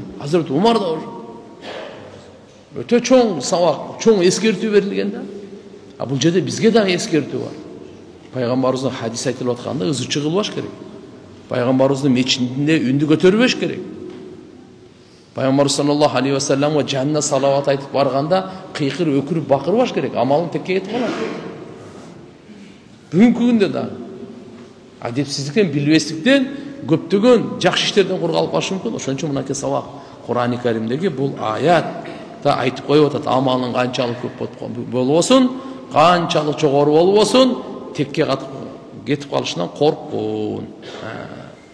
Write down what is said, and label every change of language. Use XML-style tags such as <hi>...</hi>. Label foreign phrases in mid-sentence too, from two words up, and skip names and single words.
<ky>Hazreti Umar да өтө чоң сабак, чоң эскертүү берилген да. Бул жерде бизге дагы эскертүү бар. Пайгамбарыбыздын хадис айтылып атканда ызы чыгылбаш керек. Пайгамбарыбыздын мечитинде үндү көтөрбөш керек. Пайгамбар</ky> <ar>صلى الله عليه وسلم</ar> <ky>жанна салават айтып барганда кыйкыр өкүрүп бакырбаш керек. Амалың текке кетип калат. Бүгүнкү күндө да адепсиздиктен, билбестиктен көптөгөн жакшы иштерден кур калып калышы мүмкүн. Ошон үчүн мынакей сабак Кур'ан-ы Каримдеги бул аятта айтып коюп атат: амалың канчалык көп болбосун, канчалык жогору болбосун, текке кетип калышынан корккун.</ky>